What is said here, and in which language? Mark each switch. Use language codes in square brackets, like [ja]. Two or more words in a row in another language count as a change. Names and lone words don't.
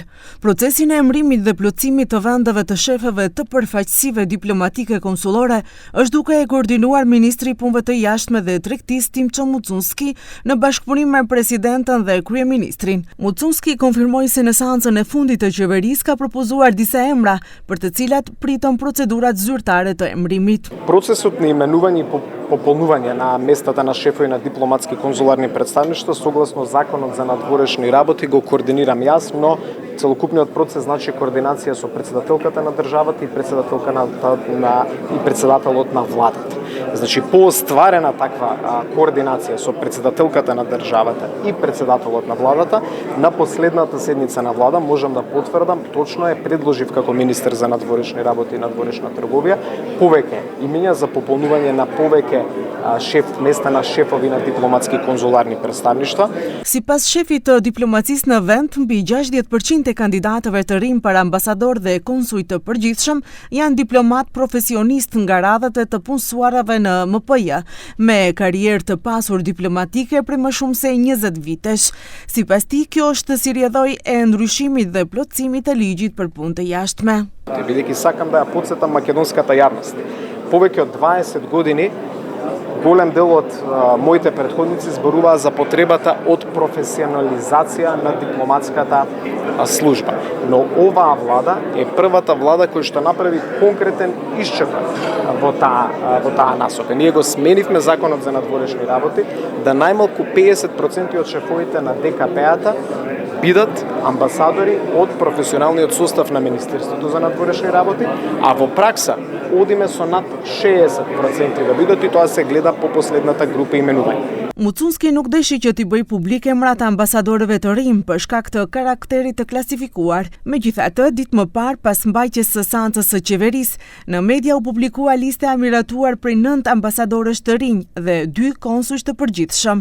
[sq] Procesin e emërimit dhe plotësimit të vendeve të shefëve të përfaqësive diplomatike konsullore është duke e koordinuar Ministri i Punëve të Jashtme dhe Tregtisë Timço Mucunski në bashkëpunim me Presidentën dhe Kryeministrin. Mucunski konfirmoi se në seancën e fundit të qeverisë ka propozuar disa emra, për të cilat pritën procedurat zyrtare të emërimit. [mk] Процесот на именување и пополнување на местата на шефови на дипломатски конзуларни представништва согласно Законот за надворешни работи го координирам јас, но целокупниот процес значи координација со претседателката на државата и председателот на владата. Значи по остварена таква координација со претседателката на државата и председателот на владата, на последната седница на влада можам да потврдам, точно е предложив како министер за надворешни работи и надворешна трговија повеќе имиња за пополнување на повеќе места на шефови на дипломатски конзуларни представништва. [sq] Sipas shefit të diplomacisë në vend, mbi 60% e kandidatëve të rinj për ambasador dhe konsuj të përgjithshëm janë diplomat profesionist nga radhët e të punësuarave në MPJ, me karrierë të pasur diplomatike për më shumë se 20 vitesh. Sipas tij, kjo është si rrjedhoj e ndryshimit dhe plotësimit të ligjit për punë të jashtme. [mk] Бидејќи сакам да ја потсетам македонската јавност. Повеќе од 20 години голем дел од моите претходници зборуваа за потребата од професионализација на дипломатската служба. Но оваа влада е првата влада која што направи конкретен исчекор во таа насока. Ние го сменивме Законот за надворешни работи да најмалку 50% од шефовите на ДКП-ата бидат амбасадори од професионалниот состав на Министерството за надворешни работи, а во пракса одиме со над 60% да бидат и тоа се гледа по последната група именување. [sq] Mucunski nuk deshi që t'i bëj publike emrat ambasadorëve të rinj për shkak të karakterit të klasifikuar. Megjithatë, ditë më parë pas mbajtjes së seancës së qeverisë, në media u publikua lista e miratuar prej 9 ambasadorësh të rinj dhe 2 konsuj të përgjithshëm.